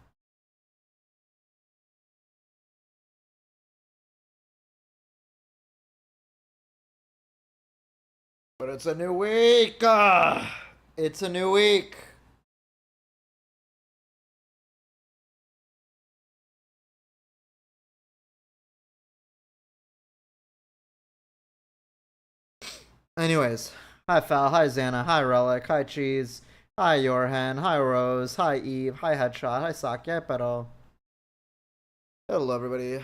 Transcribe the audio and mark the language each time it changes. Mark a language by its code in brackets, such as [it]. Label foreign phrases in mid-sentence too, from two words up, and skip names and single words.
[en] But it's a new week. It's a new week. Anyways, hi Fal, hi Xana, hi Relic, hi Cheese, hi Yorhan, hi Rose, hi Eve, hi Headshot, hi Saki, hi Pero. Hello everybody.